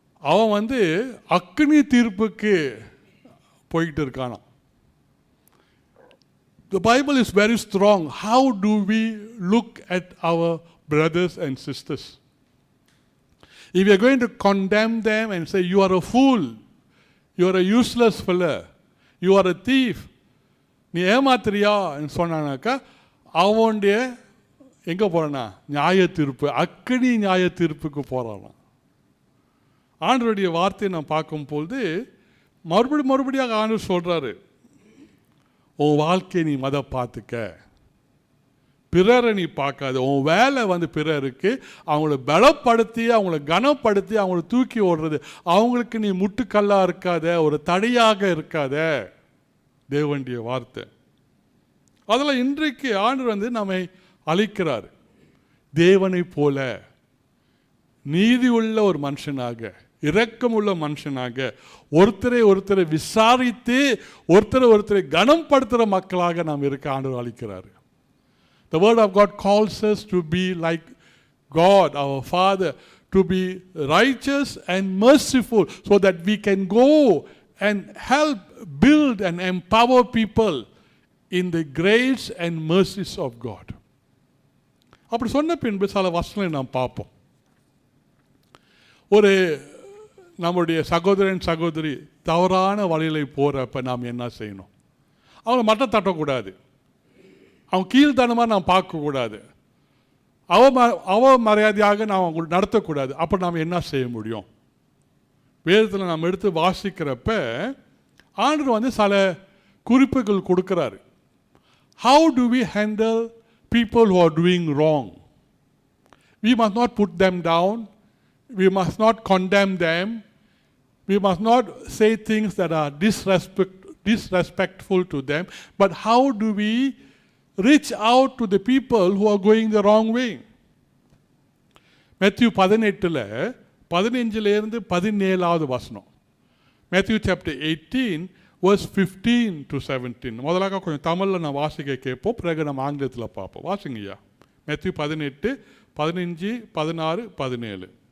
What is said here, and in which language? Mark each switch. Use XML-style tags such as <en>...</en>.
<ta>அவன் வந்து அக்னி தீர்ப்புக்கு போய்கிட்டு இருக்கானா.</ta> <en>The Bible is very strong. How do we look at our brothers and sisters? If you are going to condemn them and say, you are a fool, you are a useless fellow, you are a thief,</en> <ta>நீ ஏமாத்திரியா சொன்னானாக்கா அவனுடைய எங்கே போகிறானா நியாய தீர்ப்பு, அக்னி நியாய தீர்ப்புக்கு போகிறானா. ஆண்டவருடைய வார்த்தையை நான் பார்க்கும்பொழுது மறுபடியாக ஆண்டவர் சொல்கிறாரு, உன் வாழ்க்கையை நீ பார்த்துக்க, பிறரை நீ பார்க்காத. உன் வேலை வந்து பிறருக்கு அவங்கள பலப்படுத்தி, அவங்கள கனப்படுத்தி, அவங்கள தூக்கி ஓடுறது. அவங்களுக்கு நீ முட்டுக்கல்லாக இருக்காத, ஒரு தடையாக இருக்காத. தேவனுடைய வார்த்தை அதெல்லாம் இன்றைக்கு ஆண்டவர் வந்து நம்மை அழைக்கிறார். தேவனை போல நீதி உள்ள ஒரு மனுஷனாக, இரக்கமுள்ள மனுஷனாக, ஒருத்தரை விசாரித்து ஒருத்தரை கனப்படுத்துகிற மக்களாக நாம் இருக்க ஆண்டவர் அழைக்கிறார்.</ta> <en>The word of God calls us to be like God, our Father, to be righteous and merciful so that we can go and help build and empower people in the grace and mercies of God.</en> <ta>அப்படி சொன்ன பின்பு சில வசனங்களை நாம் பார்ப்போம். ஒரு நம்முடைய சகோதரன் சகோதரி தவறான வழியில் போகிறப்ப நாம் என்ன செய்யணும்? அவங்களை மட்டம் தட்டக்கூடாது, அவன் கீழ்த்தனமாக நாம் பார்க்கக்கூடாது, அவமரியாதையாக நாம் அவங்க நடத்தக்கூடாது. அப்போ நாம் என்ன செய்ய முடியும்? வேதத்தில் நாம் எடுத்து வாசிக்கிறப்ப ஆண்டவர் வந்து சில குறிப்புகள் கொடுக்குறாரு.</ta> <en>How do we handle people who are doing wrong? We must not put them down. We must not condemn them. We must not say things that are disrespectful to them. But how do we reach out to the people who are going the wrong way?</en> <ta>Matthew 18 17 வசனம்.</ta> <en>Matthew chapter 18 verse 15 to 17.</en> <ta>முதலாக கொஞ்சம் தமிழில் நான் வாசிக்க கேட்போம், பிறகு நம்ம ஆங்கிலத்தில் பார்ப்போம். வாசிங்கய்யா. Matthew 18 15 16 17.</ta>